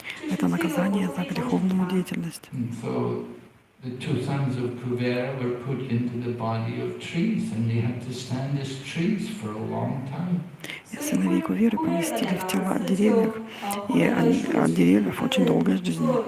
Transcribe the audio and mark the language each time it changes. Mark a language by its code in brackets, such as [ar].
[ru] Это наказание за греховную деятельность. [en] the two sons of Kuvera were put into the body of trees, and they had to stand as trees for a long time. [ru] И сыновей Куверы поместили в тела деревьев, и от деревьев очень долгая жизнь.